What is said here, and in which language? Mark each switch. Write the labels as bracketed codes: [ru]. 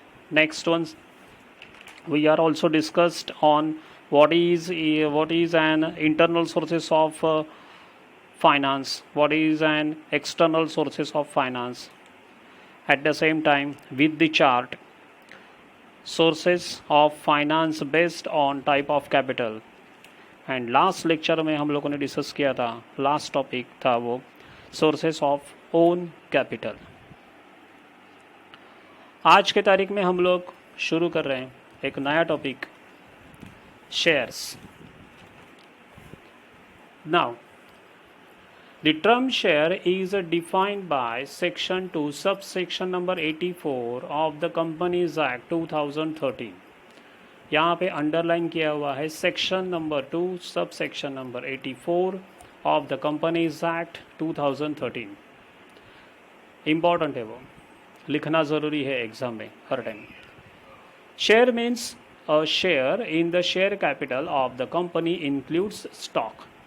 [en] Next one, we are also discussed on what is an internal sources of finance, what is an external sources of finance. At the same time, with the chart, sources of finance based on type of capital. [hi] And last lecture में हम लोगों ने discuss किया था, last topic था वो sources of own capital. आज के तारीख में हम लोग शुरू कर रहे हैं एक नया topic, shares. [en] Now the term share is defined by section 2 subsection number 84 of the Companies Act 2013. [hi] यहाँ पे अंडरलाइन किया हुआ है [en] Section number 2 subsection number 84 of the companies act 2013. [hi] Important है, वो लिखना ज़रूरी है एग्जाम में हर time. [en] Share means a share in the share capital of the company includes stock.